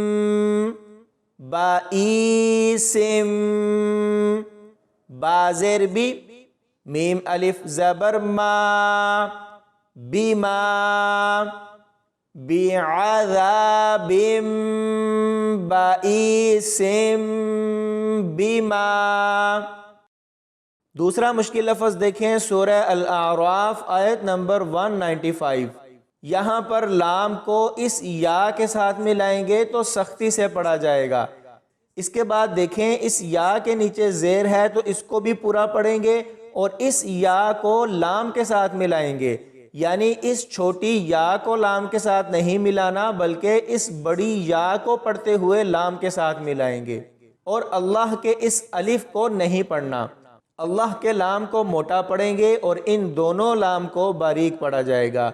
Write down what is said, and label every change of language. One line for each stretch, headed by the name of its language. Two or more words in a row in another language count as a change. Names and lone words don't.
Urdu: با ای سم، با زیر بی، میم الف زبر ما، بیما، بی عذابم، با ای سم، بیما۔ دوسرا مشکل لفظ دیکھیں، سورہ الاعراف آیت نمبر 195۔ یہاں پر لام کو اس یا کے ساتھ ملائیں گے تو سختی سے پڑھا جائے گا۔ اس کے بعد دیکھیں اس یا کے نیچے زیر ہے تو اس کو بھی پورا پڑھیں گے اور اس یا کو لام کے ساتھ ملائیں گے، یعنی اس چھوٹی یا کو لام کے ساتھ نہیں ملانا بلکہ اس بڑی یا کو پڑھتے ہوئے لام کے ساتھ ملائیں گے، اور اللہ کے اس الف کو نہیں پڑھنا، اللہ کے لام کو موٹا پڑھیں گے اور ان دونوں لام کو باریک پڑھا جائے گا۔